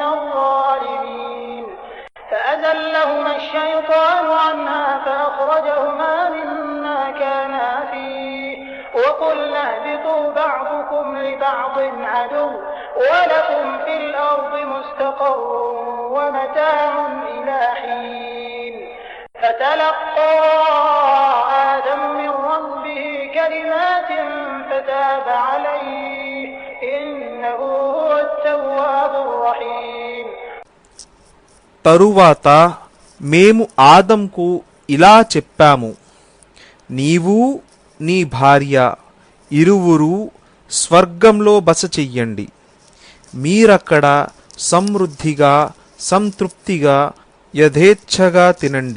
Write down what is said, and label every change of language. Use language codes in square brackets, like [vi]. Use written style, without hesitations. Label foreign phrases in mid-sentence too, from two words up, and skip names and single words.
[ar] الظالمين فأزلهما الشيطان عنها فأخرجهما مما كانا فيه وقلنا اهبطوا بعضكم لبعض عدو ولكم في الأرض مستقر ومتاع إلى حين فتلقى آدم من ربه كلمات فتاب عليه إنه هو التواب الرحيم. [te] తరువాత మేము ఆదంకు ఇలా చెప్పాము, నీవు నీ భార్య ఇరువురు స్వర్గంలో బస చెయ్యండి. మీరక్కడ సమృద్ధిగా సంతృప్తిగా యథేచ్ఛగా తినండి.